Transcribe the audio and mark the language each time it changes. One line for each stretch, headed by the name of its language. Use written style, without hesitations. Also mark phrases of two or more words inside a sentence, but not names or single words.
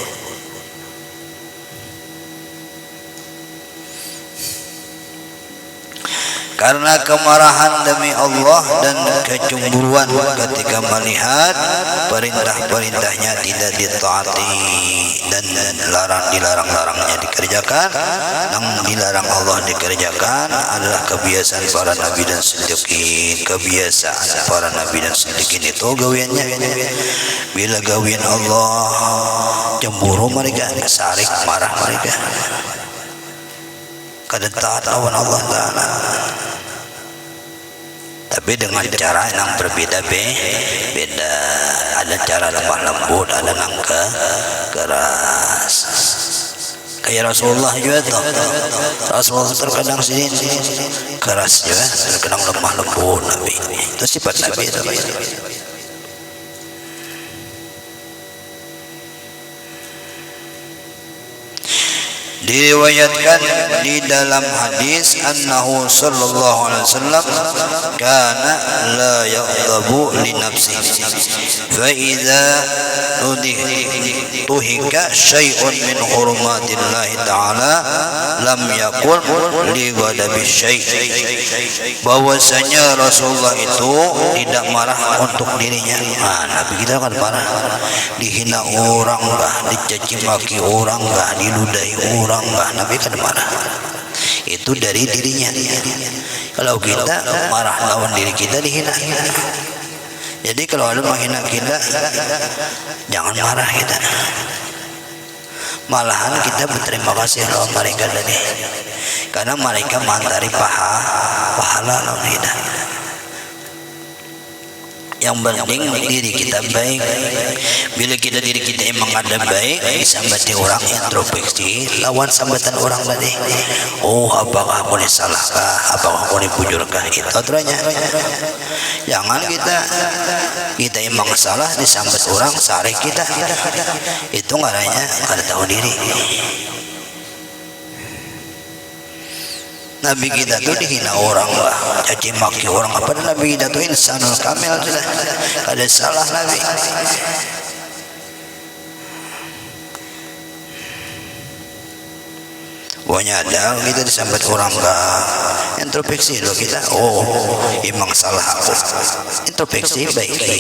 Indonesian: Karena kemarahan demi Allah dan kecemburuan ketika melihat perintah-perintahnya tidak ditaati dan dilarang-larangnya dikerjakan, yang dilarang Allah dikerjakan adalah kebiasaan para nabi dan siddiqin.
Banjar: Kebiasaan para nabi dan siddiqin itu gawiannya bila gawian Allah cemburu mereka, sarik marah mereka, kada taat lawan Allah Ta'ala.
Indonesian: Tapi dengan cara yang berbeda-beda. Ada cara lemah lembut, ada yang keras. Kayak Rasulullah juga tuh. Rasulullah terkadang sini keras juga, terkadang lemah lembut Nabi. Itu sifat Nabi itu. Diriwayatkan di dalam hadis
Arabic: أنه صلى الله عليه وسلم كان لا يغضب لنفسه فإذا تهك شيء من حرمة الله تعالى لم يقل لغضبه شيء'.
Indonesian: Bahwasanya Rasulullah itu tidak marah untuk dirinya. Nabi kita kan marah, dihina orang kah, dicaci maki orang kah, diludahi orang kah, Nabi kan marah. Itu dari dirinya. Kalau kita marah lawan diri kita dihina. Jadi kalau ada menghina kita, jangan marah kita. Malahan kita berterima kasih lawan mereka tadi, karena mereka mantari pahala lawan kita. Yang penting diri kita baik. Bila kita diri kita emang ada baik, disambati orang, introspeksi lawan sambatan orang tadi. Oh, apakah aku ini salahkah? Apakah aku ini bujurkah? Itu aturannya. Jangan kita emang salah disambat orang, sarik kita. Itu
Banjar: ngaranya kada
Indonesian: tahu diri. Nabi kita tuh dihina orang lah, caci maki orang. Apa Nabi kita tuh
Arabic: الإنسان الكامل,
Indonesian: tidak ada salah Nabi. Pokoknya ada kita disambat orang lah, introspeksi loh kita. Oh, emang salah aku. Introspeksi baik.